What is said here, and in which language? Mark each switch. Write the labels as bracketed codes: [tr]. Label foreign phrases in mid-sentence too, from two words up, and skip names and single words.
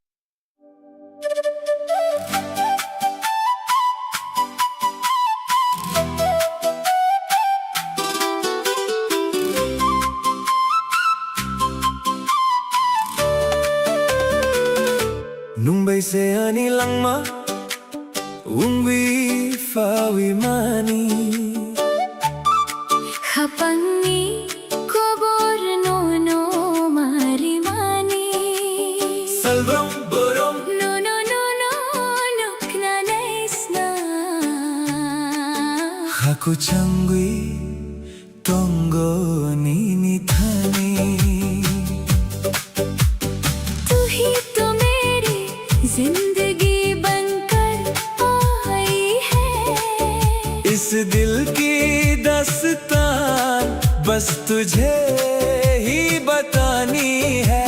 [trp] Nung bay se ani langma ungwi fawi mani खपंगी कोबोर नो नो मारी मानी Salbrom borom नो नो नो नो नुकना नैसना Haku changwi tongo nini thani [hi] तू ही तो मेरी जिंदगी बनकर आई है इस दिल की दस्तान बस तुझे ही बतानी है